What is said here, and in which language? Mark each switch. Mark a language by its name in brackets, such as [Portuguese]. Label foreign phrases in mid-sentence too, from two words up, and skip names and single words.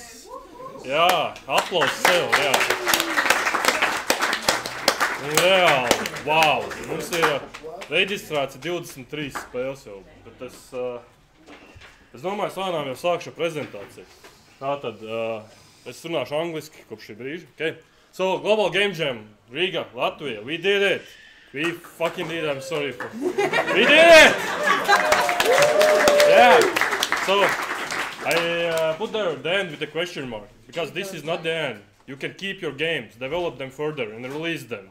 [Latvian] Jā, aplausi sev, jā. Un reāli, wow. Mums ir reģistrēts 23 spēles jau, bet es domāju, lēnām jau sākšu prezentāciju. Tātad, es runāšu angliski kopš šī brīža, okay? [English] So, Global Game Jam Riga, Latvia, we did it! We fucking did it, I'm sorry for... We did it! Yeah! So, I put there the end with a question mark, because this is not the end. You can keep your games, develop them further, and release them.